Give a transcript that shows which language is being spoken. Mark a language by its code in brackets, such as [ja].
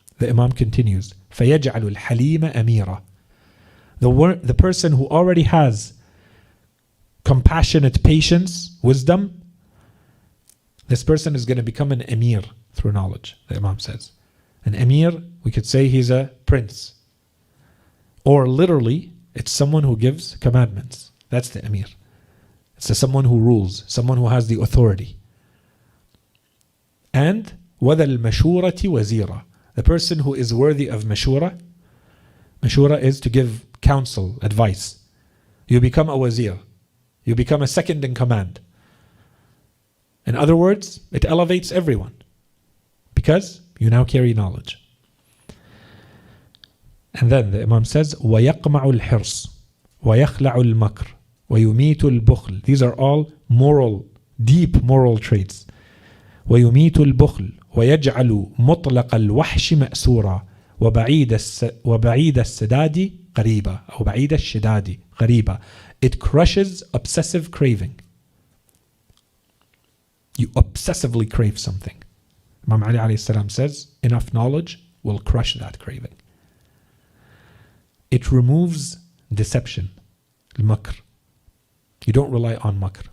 [en] The Imam continues, [ar] فَيَجْعَلُ الْحَلِيمَ أَمِيرًا. [en] The person who already has compassionate patience, wisdom, this person is going to become an emir through knowledge, the Imam says. An emir, we could say he's a prince. Or literally, it's someone who gives commandments. That's the emir. It's someone who rules, someone who has the authority. [ar] And وَذَا الْمَشُورَةِ وَزِيرًا. [en] The person who is worthy of mashura. Mashura is to give counsel, advice. You become a wazir. You become a second in command. In other words, it elevates everyone because you now carry knowledge. And then the Imam says, [ar] وَيَقْمَعُ الْحِرْصِ وَيَخْلَعُ الْمَكْرِ وَيُمِيتُ الْبُخْلِ. [en] These are all moral, deep moral traits. [ar] وَيُمِيتُ الْبُخْلِ وَيَجْعَلُ مُطْلَقَ الْوَحْشِ مَأْسُورًا وَبَعِيدَ السَّدَادِ قَرِيبًا أو بعيد الشداد قريبًا. [en] It crushes obsessive craving. You obsessively crave something. Imam Ali alayhi salam says, enough knowledge will crush that craving. It removes deception, al-makr. You don't rely on makr.